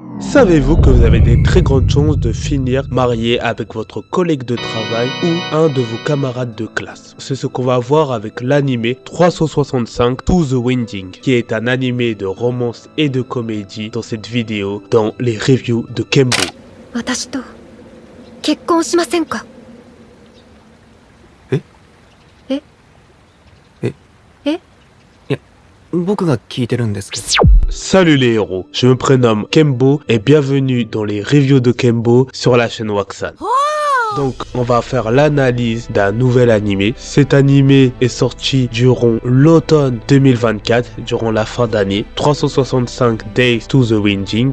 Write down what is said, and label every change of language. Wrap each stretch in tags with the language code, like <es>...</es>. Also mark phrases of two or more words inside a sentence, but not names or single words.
<fr>Savez-vous que vous avez des très grandes chances de finir marié avec votre collègue de travail ou un de vos camarades de classe? C'est ce qu'on va voir avec l'anime 365 To the Winding, qui est un anime de romance et de comédie dans cette vidéo, dans les reviews de Kembo.</fr> <ja>私と結婚しませんか？え？え？え？え？いや、僕が聞いてるんですけど。</ja> <fr>Salut les héros, je me prénomme Kembo et bienvenue dans les reviews de Kembo sur la chaîne Waxan. Donc on va faire l'analyse d'un nouvel animé. Cet animé est sorti durant l'automne 2024, durant la fin d'année. 365 Days to the Winding.</fr>